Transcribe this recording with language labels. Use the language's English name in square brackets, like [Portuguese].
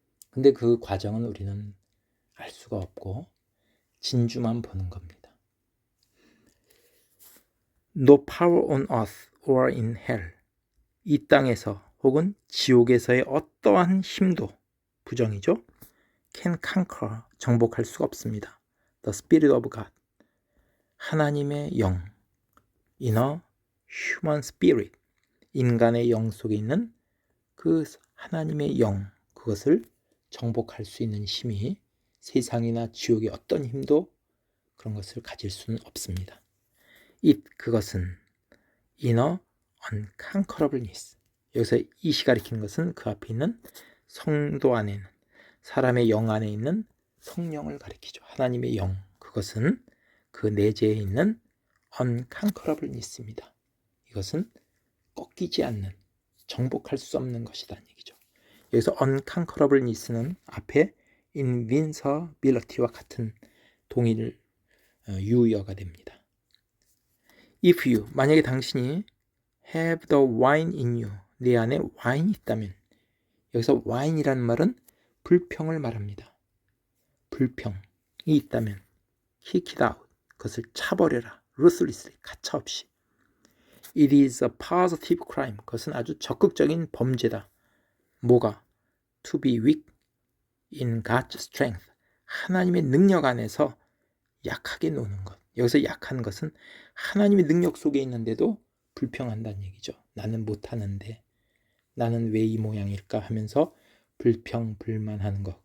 [Korean] 근데 그 과정은 우리는 알 수가 없고 진주만 보는 겁니다. [English] No power on earth or in hell. [Korean] 이 땅에서 혹은 지옥에서의 어떠한 힘도, 부정이죠, [English] can conquer, [Korean] 정복할 수가 없습니다. [English] The Spirit of God. [Korean] 하나님의 영, [English] inner human spirit. [Korean] 인간의 영 속에 있는 그 하나님의 영, 그것을 정복할 수 있는 힘이 세상이나 지옥의 어떤 힘도 그런 것을 가질 수는 없습니다. 그것은 [English] inner unconquerableness. [Korean] 여기서 이시 가리키는 것은 그 앞에 있는 성도 안에 있는 사람의 영 안에 있는 성령을 가리키죠. 하나님의 영, 그것은 그 내재에 있는 unconquerableness입니다. 이것은 꺾이지 않는, 정복할 수 없는 것이라는 얘기죠. 여기서 unconquerableness는 앞에 invincibility와 같은 동일 유효어가 됩니다. [English] If you, [Korean] 만약에 당신이 [English] have the wine in you, [Korean] 내 안에 와인이 있다면, 여기서 와인이라는 말은 불평을 말합니다. 불평이 있다면 [English] kick it out, [Korean] 그것을 차버려라. ruthlessly, 가차없이. [English] It is a positive crime, [Korean] 그것은 아주 적극적인 범죄다. 뭐가? [English] To be weak in God's strength, [Korean] 하나님의 능력 안에서 약하게 노는 것. 여기서 약한 것은 하나님의 능력 속에 있는데도 불평한다는 얘기죠. 나는 못하는데, 나는 왜 이 모양일까 하면서 불평, 불만하는 것.